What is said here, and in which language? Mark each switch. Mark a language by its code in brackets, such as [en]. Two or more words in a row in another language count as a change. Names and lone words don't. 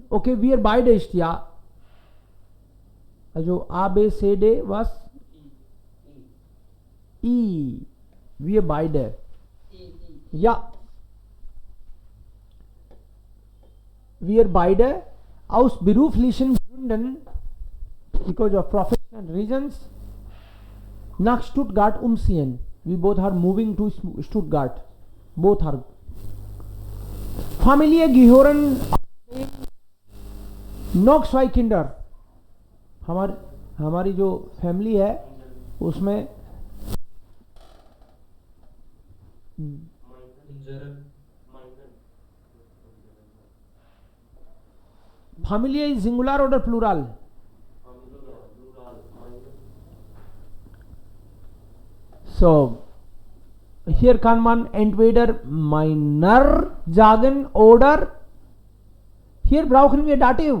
[de] Okay, wir beide ist ja. Also A, B, C, D, was? I. Wir beide. Ja. Wir beide aus beruflichen Gründen, [en] because of professional reasons, [de] nach Stuttgart umziehen. [en] We both are moving to Stuttgart. Both are. [de] Familie gehören noch 2 Kinder. [hi] हमारी जो फैमिली है उसमें [en] Familie is singular oder plural? [de] So, hier kann man entweder meiner sagen oder hier brauchen wir Dativ.